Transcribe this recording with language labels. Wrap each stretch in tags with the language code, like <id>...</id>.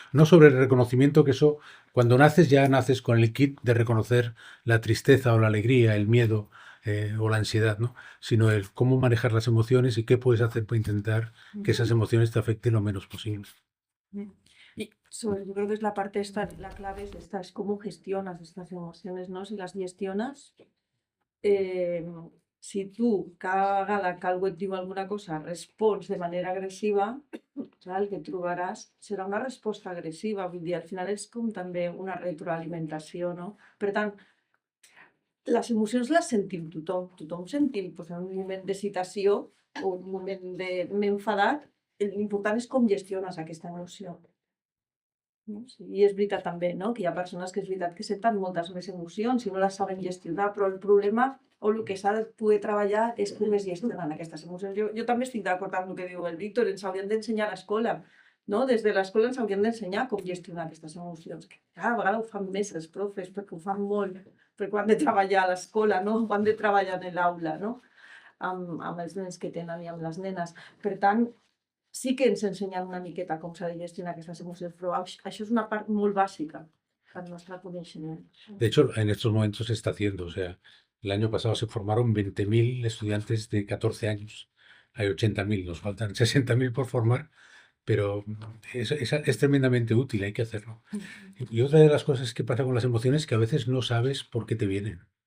<es>No sobre el reconocimiento, que eso, cuando naces ya naces con el kit de reconocer la tristeza o la alegría, el miedo o la ansiedad, ¿no? Sino el cómo manejar las emociones y qué puedes hacer para intentar que esas emociones te afecten lo menos posible. Y yo creo que es la parte esta, la clave es esta, es cómo gestionas estas emociones, ¿no? Si las gestionas,</es> <ca>si tu cada vegada que algú et diu alguna cosa respons de manera agressiva, el que trobaràs serà una resposta agressiva, vull dir, al final és com també una retroalimentació, no? Per tant, les emocions les sentim tothom sentim, doncs, en un moment d'excitació o un moment de m'he enfadat, l'important és com gestiones aquesta emoció. No? Sí, i és veritat també, no? Que hi ha persones que és veritat que senten moltes més emocions i no les saben gestionar, però el problema o el que s'ha de poder treballar és com es gestionen aquestes emocions. Jo també estic d'acord amb el que diu el Víctor, ens haurien d'ensenyar a l'escola, no? Des de l'escola ens haurien d'ensenyar com gestionar aquestes emocions. Cada vegada ho fan més els profes, perquè ho fan molt, perquè ho han de treballar a l'escola, no? Ho han de treballar en l'aula, no? Amb els nens que tenen i amb les nenes. Per tant, sí que ens ensenyen una miqueta com s'ha de gestionar aquestes emocions, però això és una part molt bàsica del nostre coneixement.</ca> <es>De hecho, en estos momentos se está haciendo, o sea, El año pasado se formaron 20.000 estudiantes de 14 años. Hay 80.000, nos faltan 60.000 por formar, pero es tremendamente útil, hay que hacerlo. Y otra de las cosas que pasa con las emociones es que a veces no sabes por qué te vienen.</es>